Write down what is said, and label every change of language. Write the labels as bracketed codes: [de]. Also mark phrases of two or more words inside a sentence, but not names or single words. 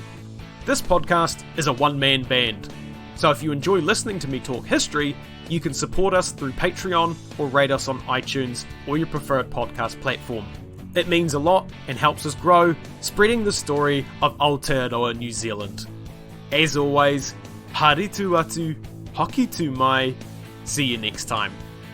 [en] This podcast is a one-man band, so if you enjoy listening to me talk history, you can support us through Patreon or rate us on iTunes or your preferred podcast platform. It means a lot and helps us grow, spreading the story of Aotearoa New Zealand. As always, [mi] haere tu atu, hoki tu mai, [en] see you next time.